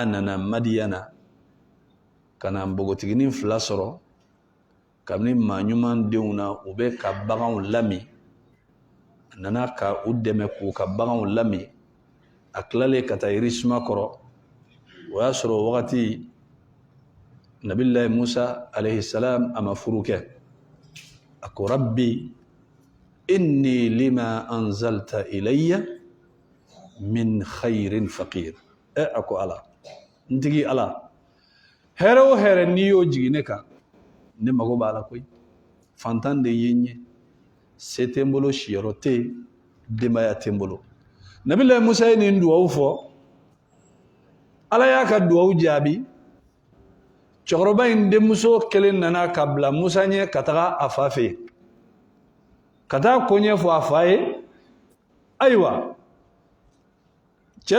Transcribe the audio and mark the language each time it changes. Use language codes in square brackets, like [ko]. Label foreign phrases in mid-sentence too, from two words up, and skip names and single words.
[bm] nana madiyana ka na npogotiginin fila sɔrɔ kabini maa ɲuman denw na u bɛ ka baganw lami a nana ka u dɛmɛ k'u ka baganw lami a tilalen ka taa yirisuma kɔrɔ o y'a sɔrɔ o wagati nabilahi musa [ar] عليه السلام [bm] a ma furu kɛ a ko [ar] رب إني لما أنزلت إلي من خير فقير [bm] a ko ala n tigi ala hɛrɛ o hɛrɛ n'i y'o jigin ne kan ne mago b'a la koyi fantan de ye n ye se tɛ n bolo siyɔrɔ tɛ yen denbaya tɛ n bolo nabilahi musa ye nin duwawu fɔ ala y'a ka duwawu jaabi cɛkɔrɔba in denmuso kelen nana ka bila musa ɲɛ ka taga a fa fɛ yen ka taa ko ɲɛfɔ a fa ye ayiwa cɛ